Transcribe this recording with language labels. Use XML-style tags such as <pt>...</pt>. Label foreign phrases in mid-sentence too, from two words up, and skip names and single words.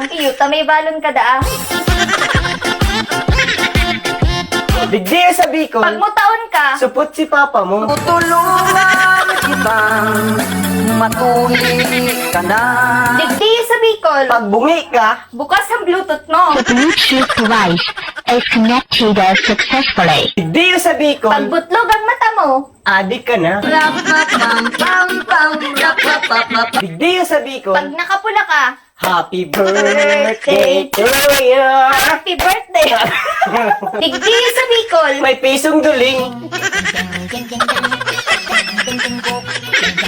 <bik>Iyo, tamay balon ka daa. digdiyo sa Bicol, Pag mutaon ka, supot si papa mo. Tulungan kitang matuloy ka na. digdiya sa Bicol, Pag bungi ka, bukas ang Bluetooth mo.</bik> <en>The Bluetooth device is connected successfully.</en> <bik>digdiyo sa Pag Bicol, butlog ang mata mo, adik ka na. Digdiyo sa Bicol, pag nakapula ka,</bik> <en>happy birthday to you. happy birthday.</en> <bik>digdiya sa Bicol, May pisong duling.</bik>